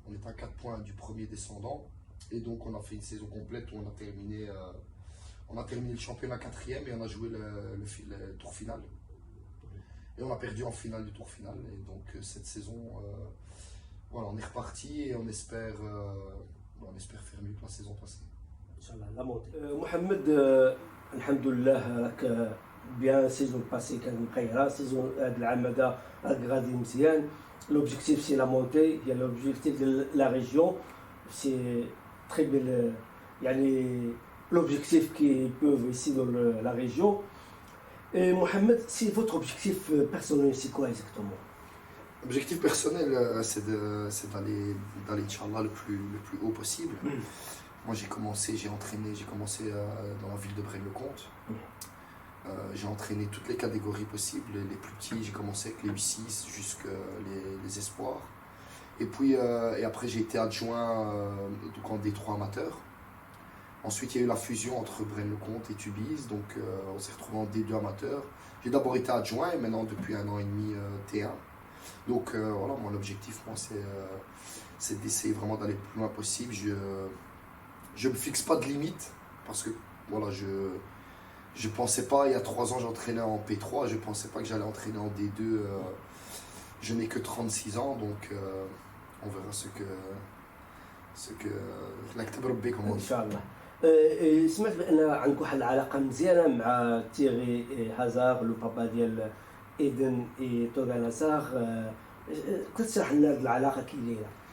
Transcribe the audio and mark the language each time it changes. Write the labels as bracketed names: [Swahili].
[French] On était à 4 points du premier descendant. Et donc on a fait une saison complète où on a terminé le championnat quatrième et on a joué le tour final. Et on a perdu en finale du tour final. Et donc cette saison, voilà, on est reparti et on espère faire mieux que la saison passée. Inch'Allah, la montée. [Arabic] Mohamed, alhamdoulilah, راك بيان سيزون باسي كانت مقيره، سيزون هاد العام هذا راك غادي مزيان. لوبجيكتيف سي لا مونتي، هي لوبجيكتيف ديال لا ريجيون، سي تري بيل، يعني [French] l'objectif qui peuvent ici dans la région. Et Mohamed, si votre objectif personnel, c'est quoi exactement? L'objectif personnel, c'est d'aller, Inch'Allah, le plus haut possible. Moi, j'ai commencé dans la ville de Braine-le-Comte. J'ai entraîné toutes les catégories possibles, les plus petits, j'ai commencé avec les U6 jusqu'à les espoirs. Et puis, et après, j'ai été adjoint donc en D3 amateur. Ensuite, il y a eu la fusion entre Braine-le-Comte et Tubize, donc on s'est retrouvé en D2 amateur. J'ai d'abord été adjoint et maintenant, depuis 1 an et demi, T1. Donc voilà, mon objectif, moi, c'est d'essayer vraiment d'aller le plus loin possible. Je ne me fixe pas de limite parce que voilà, je pensais pas, il y a 3 ans, j'entraînais en P3, je ne pensais pas que j'allais entraîner en D2. Je n'ai que 36 ans, donc on verra ce que l'Aktab Rabbi, comme on dit. Inch'Allah. [Arabic] سمعت بان عندك واحد العلاقه مزيانه مع تيغي هازار، لو بابا ديال ايدن اي تورغان هازار. كتشرح لنا هذه العلاقه كي دايره؟